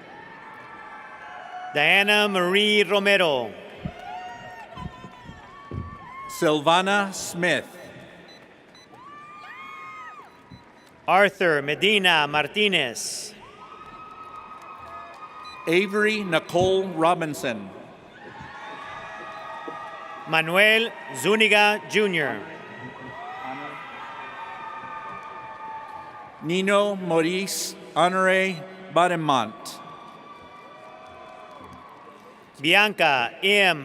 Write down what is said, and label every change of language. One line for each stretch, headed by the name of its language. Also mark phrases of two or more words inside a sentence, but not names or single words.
English: Diana Marie Romero. Silvana Smith. Arthur Medina Martinez. Avery Nicole Robinson. Manuel Zuniga Jr. Nino Maurice Honorary Bademont. Bianca M.